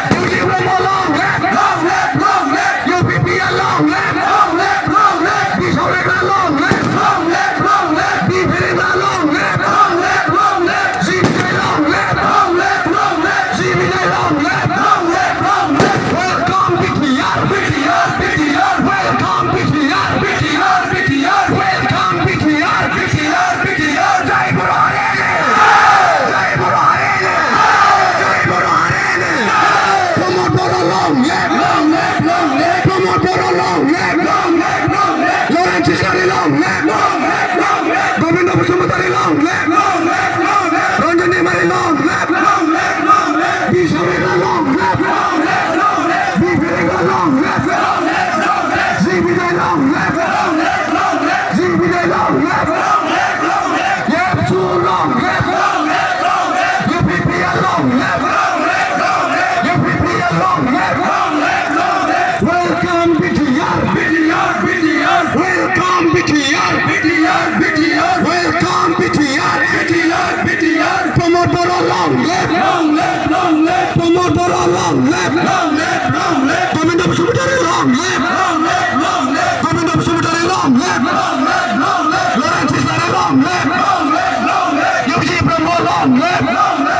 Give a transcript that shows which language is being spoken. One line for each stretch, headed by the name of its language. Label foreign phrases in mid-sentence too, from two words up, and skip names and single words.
English: UG Brahmo, long live, long live, long live. UPPL, long live, long live, long live. Bishoregra, long live, long live, long live. Bipirina, long live, long live, long live. Jibjay, long live, long live, long live. Jibjay, long live, long live, long live. Welcome BTR, BTR, BTR. Welcome BTR, BTR, BTR. Welcome BTR, BTR, BTR.
Hindi: Jai Guru Hare Jai Guru Hare Jai Guru Hare
English: Promote Boro, long live, long live, long live. Promote Boro, long live, long live, long live. Lawrence Isari, long live, long live, long live. Govinda Sumutari, long live, long live, long live. Ranjani Mari, long live, long live, long live. Bishoregra, long live, long live, long live. Bipirina, long live, long live, long live. Jibjay, long live, long live, long live. Jibjay, long live, long live, long live. Yepsu, long live, long live, long live. UPPL, long live, long live, long live. UPPL, long live, long live, long live. Welcome BTR, BTR, BTR. Welcome BTR, BTR, BTR. Welcome BTR, BTR, BTR. Promote Boro, long live, long live, long live. Promote Boro, long live, long live, long live. Govinda Sumutari, long live, long live, long live. Govinda Sumutari, long live, long live, long live. Lawrence Isari, long live, long live, long live. UG Brahmo, long live, long